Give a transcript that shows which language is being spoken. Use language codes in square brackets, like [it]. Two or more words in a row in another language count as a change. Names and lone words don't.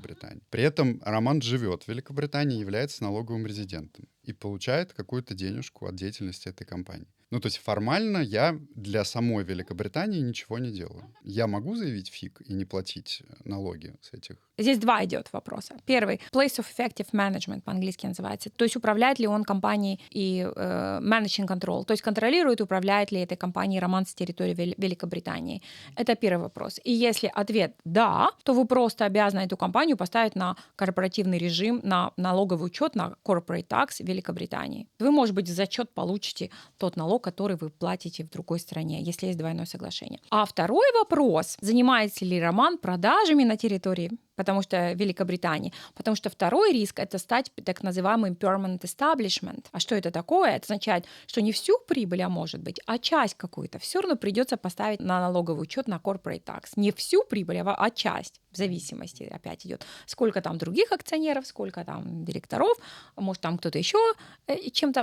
[ru] При этом Роман живет в Великобритании и является налоговым резидентом. и получает какую-то денежку от деятельности этой компании. Ну, то есть формально я для самой Великобритании ничего не делаю. Я могу заявить фиг и не платить налоги с этих? Здесь два идет вопроса. Первый — [en] place of effective management [ru] по-английски называется. То есть управляет ли он компанией и [en] managing control, [ru] то есть контролирует, управляет ли этой компанией роман с территории Великобритании. Это первый вопрос. И если ответ «да», то вы просто обязаны эту компанию поставить на корпоративный режим, на налоговый учет, на [en] corporate tax [ru] Великобритании. Вы, может быть, в зачет получите тот налог, который вы платите в другой стране, если есть двойное соглашение. А второй вопрос — занимается ли роман продажами на территории, потому что Великобритании. Потому что второй риск — это стать так называемым [en] permanent establishment. [ru] А что это такое? Это означает, что не всю прибыль, а может быть, а часть какую-то все равно придется поставить на налоговый учет, на [en] corporate tax. [ru] Не всю прибыль, а часть. В зависимости опять идет, сколько там других акционеров, сколько там директоров, может, там кто-то еще чем-то.